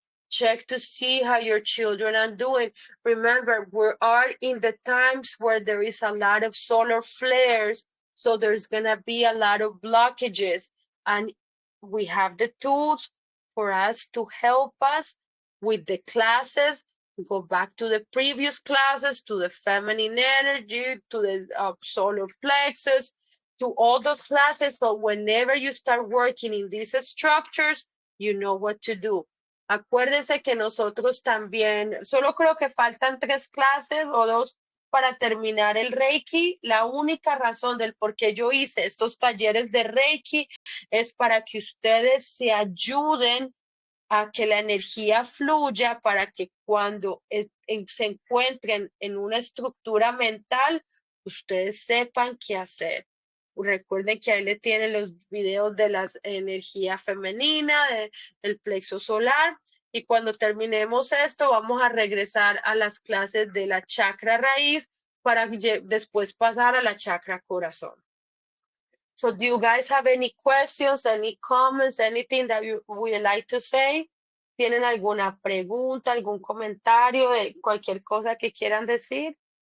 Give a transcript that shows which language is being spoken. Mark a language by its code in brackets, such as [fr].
[en] Check to see how your children are doing. Remember, we are in the times where there is a lot of solar flares, so there's gonna be a lot of blockages, and we have the tools for us to help us with the classes. Go back to the previous classes, to the feminine energy, to the solar plexus, to all those classes. So whenever you start working in these structures, you know what to do. [es] Acuérdense que nosotros también, solo creo que faltan 3 clases o 2 para terminar el Reiki. La única razón del por qué yo hice estos talleres de Reiki es para que ustedes se ayuden a que la energía fluya, para que cuando se encuentren en una estructura mental, ustedes sepan qué hacer. Recuerden que ahí le tienen los videos de la energía femenina, del plexo solar. Y cuando terminemos esto, vamos a regresar a las clases de la chakra raíz para después pasar a la chakra corazón. [en] So do you guys have any questions, any comments, anything that you would like to say? [es] ¿Tienen alguna pregunta, algún comentario de cualquier cosa que quieran decir?